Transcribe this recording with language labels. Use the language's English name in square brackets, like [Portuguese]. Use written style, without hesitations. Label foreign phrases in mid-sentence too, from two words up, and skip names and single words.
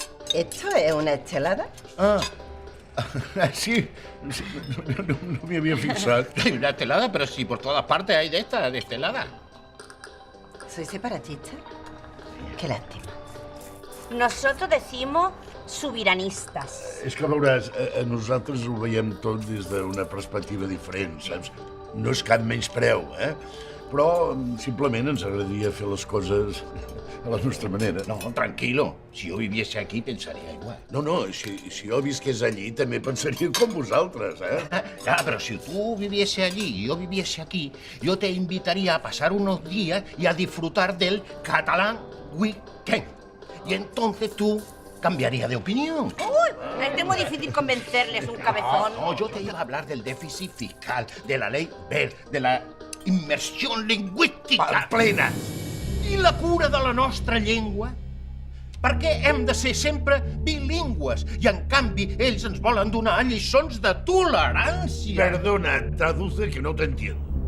[Spanish] ¿Esto es una estelada? Sí, no me había fijado. Hay una estelada, pero si por todas partes hay de estas, de estelada. ¿Soy separatista? Qué lástima. Nosotros decimos sobiranistes. [Catalan] És que veuràs, nosaltres ho veiem tot des d'una perspectiva diferent, saps? No és cap menyspreu, Però simplement ens agradaria fer les coses a la nostra manera. [Spanish] No, tranquilo. Si yo viviese aquí, pensaría igual. [Catalan] No, si jo visqués allí també pensaria com vosaltres, [Spanish] Ya, pero si tú viviese allí y yo viviese aquí, yo te invitaría a pasar unos días y a disfrutar del Catalan Weekend. Y entonces tú cambiarías de opinión. Uy, es muy difícil convencerles un cabezón. No, yo te iba a hablar del déficit fiscal, de la ley BER, de [Catalan] la immersió lingüística plena i la cura de la nostra llengua. Per què hem de ser sempre bilingües i, en canvi, ells ens volen donar lliçons de tolerància? [Spanish] Perdona, traduce que no t'entiendo.